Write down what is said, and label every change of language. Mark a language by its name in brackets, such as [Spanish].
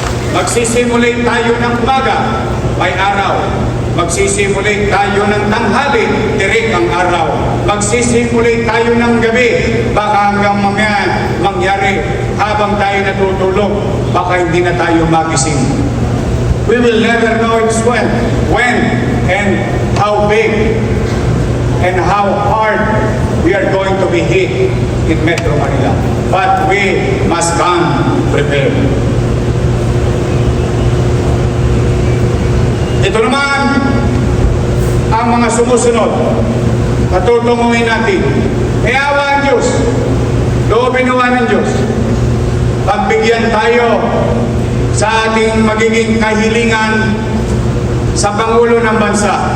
[Filipino] Magsisimulate tayo ng umaga, may araw. Magsisimulate tayo ng tanghali, tirik ang araw. Magsisimulate tayo ng gabi, baka hanggang mangyari habang tayo natutulog, baka hindi na tayo magising. [English] We will never know it's when and how big and how hard we are going to be hit in Metro Manila. But we must come prepared. [Filipino] Ito naman ang mga sumusunod na tutunguhin natin. May awa ang Diyos, loobin nawa ng Diyos. pagbigyan tayo sa ating magiging kahilingan sa Pangulo ng Bansa.